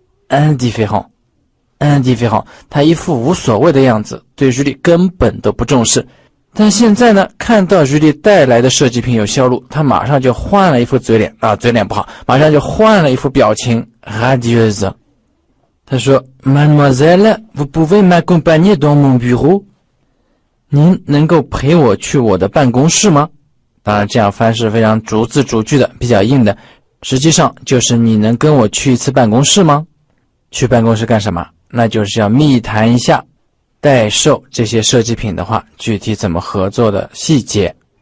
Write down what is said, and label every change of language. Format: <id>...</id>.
<zh>indifférent， 他一副无所谓的样子，对日历根本都不重视。但现在呢，看到日历带来的设计品有销路，他马上就换了一副嘴脸啊，嘴脸不好，马上就换了一副表情 radieuse。他说</zh> <fr>Mademoiselle, vous pouvez m'accompagner dans mon bureau？</fr> <zh>您能够陪我去我的办公室吗？当然这样翻是非常逐字逐句的，比较硬的，实际上就是你能跟我去一次办公室吗？去办公室干什么？那就是要密谈一下代售这些设计品的话，具体怎么合作的细节。</zh>